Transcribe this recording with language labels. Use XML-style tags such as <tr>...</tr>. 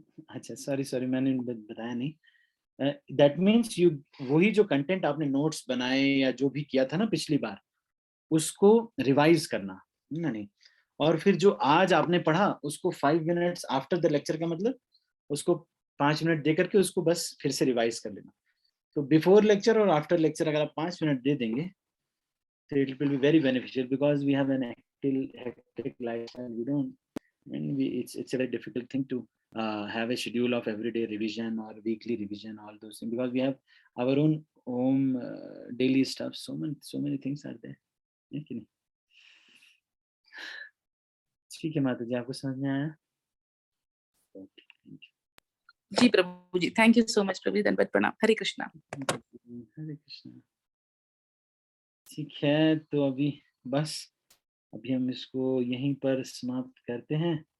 <hi>अच्छा सॉरी मैंने बताया नहीं।</hi> <en>that means you,</en> <hi>वही जो कंटेंट आपने नोट्स बनाए या जो भी किया था ना पिछली बार, उसको रिवाइज करना नहीं, और फिर जो आज आपने पढ़ा उसको</hi> <en>5 minutes after the lecture</en> <hi>का मतलब उसको 5 मिनट दे करके उसको बस फिर से रिवाइज कर लेना। तो बिफोर लेक्चर और आफ्टर लेक्चर अगर आप 5 मिनट दे देंगे तो</hi> <en>it will be very beneficial, because we have an hectic life and we don't, and it's a very difficult thing to have a schedule of everyday revision or weekly revision, all those things, because we have our own home daily stuff, so many things are there,</en> <hi>है कि नहीं? ठीक है माता जी, आपको समझ में आया? जी प्रभु जी,</hi> <en>thank you so much</en> <hi>प्रभु जी, धन्यवाद प्रणाम। हरे कृष्णा। हरे कृष्णा। ठीक है, तो अभी बस अभी हम इसको यहीं पर समाप्त करते हैं।</hi>